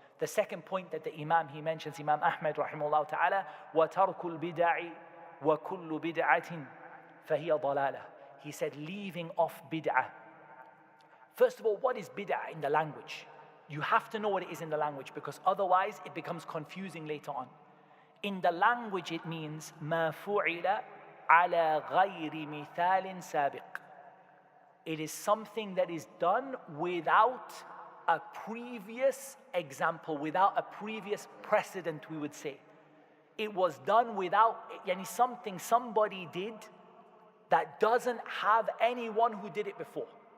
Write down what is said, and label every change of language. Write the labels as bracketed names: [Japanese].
[English] The second point that the Imam, he mentions, Imam Ahmad rahimahullah ta'ala, [Arabic] وَتَرْكُ الْبِدَعِ وَكُلُّ بِدْعَةٍ فَهِيَ ضَلَالَةٍ. [English] He said, leaving off bid'ah. First of all, what is bid'ah in the language? You have to know what it is in the language, because otherwise it becomes confusing later on. In the language it means [Arabic] مَا فُعِلَ عَلَى غَيْرِ مِثَالٍ سَابِقٍ. [English] It is something that is done without a previous example, without a previous precedent, we would say. It was done without, something somebody did that doesn't have anyone who did it before.